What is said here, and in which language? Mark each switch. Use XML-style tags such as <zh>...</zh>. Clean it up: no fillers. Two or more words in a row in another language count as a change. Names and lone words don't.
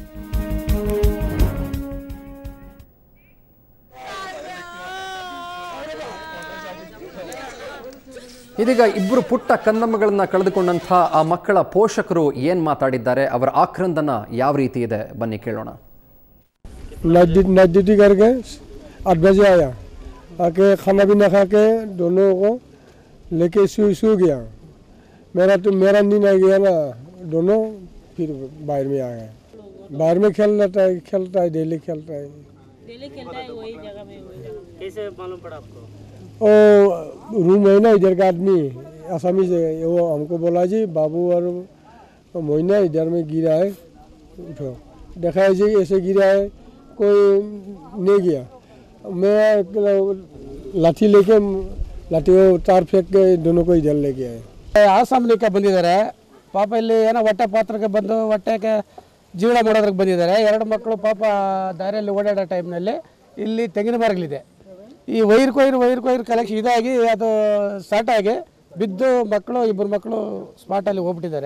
<kn>ಇದೀಗ ಇಬ್ಬರು ಪುಟ್ಟ ಕಂದಮ್ಮಗಳನ್ನ ಕಳೆದುಕೊಂಡಂಥ ಆ ಮಕ್ಕಳ ಪೋಷಕರು ಏನು ಮಾತಾಡಿದ್ದಾರೆ, ಅವರ ಆಕ್ರಂದನ ಯಾವ ರೀತಿ ಇದೆ, ಬನ್ನಿ ಕೇಳೋಣ.</kn> <hi>नाइट ड्यूटी करके 8 बजे आया, आके खाना भी ना खा के दोनों को लेके सो गया. मेरा नींद आ गया ना, दोनों फिर बाहर में आ गए. बाहर में खेलता है डेली खेलता है वही जगह में. कैसे मालूम पड़ा आपको? ओ रूम है ना इधर का आदमी आसामी से, वो हमको बोला जी बाबू और मोइना इधर में गिरा है, उठो. देखा है जी ऐसे गिरा है, कोई नहीं गया. मैं लाठी लेके लाठी तार फेंक के दोनों को इधर लेके आए.</hi> <kn>ಆಸಾಮ್ ಲಿಕ್ಕ ಬಂದಿದ್ದಾರೆ ಪಾಪ. ಇಲ್ಲಿ ಏನೋ ಹೊಟ್ಟೆ ಪಾತ್ರಕ್ಕೆ ಬಂದು ಹೊಟ್ಟೆಗೆ ಜೀವನ ಮಾಡೋದ್ರಿಗೆ ಬಂದಿದ್ದಾರೆ. 2 ಮಕ್ಕಳು ಪಾಪ ದಾರಿಯಲ್ಲಿ ಓಡಾಡೋ ಟೈಮ್ನಲ್ಲಿ ಇಲ್ಲಿ ತೆಂಗಿನ ಮರಗಳಿದೆ, ಈ ವೈರ್ ಕೊಯ್ರು ಕಲೆಕ್ಷನ್ ಇದಾಗಿ ಅದು ಸ್ಟಾರ್ಟ್ ಆಗಿ ಬಿದ್ದು ಇಬ್ಬರು ಮಕ್ಕಳು ಸ್ಪಾಟಲ್ಲಿ ಹೋಗ್ಬಿಟ್ಟಿದ್ದಾರೆ.</kn>